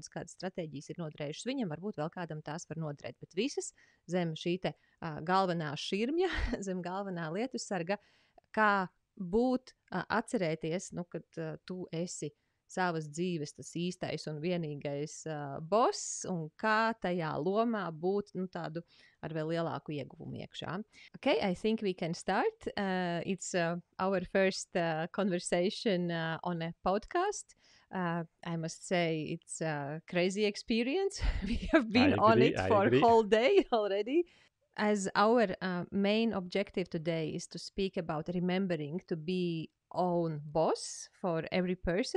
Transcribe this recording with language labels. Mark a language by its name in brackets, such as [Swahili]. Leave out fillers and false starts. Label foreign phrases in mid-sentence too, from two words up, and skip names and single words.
[Latvian] kādas stratēģijas ir noderējušas viņam, varbūt vēl kādam tās var noderēt, bet visas zem šī te galvenā širmja, zem galvenā lietusarga, kā būt, atcerēties, kad tu esi savas dzīves tas īstais un vienīgais boss, un kā tajā lomā būt tādu ar vēl lielāku ieguvumu iekšā. [English] Okay, I think we can start. It's our first conversation on a podcast. I must say it's a crazy experience. We have been on it for a whole day already. As our main objective today is to speak about remembering to be own boss for every person.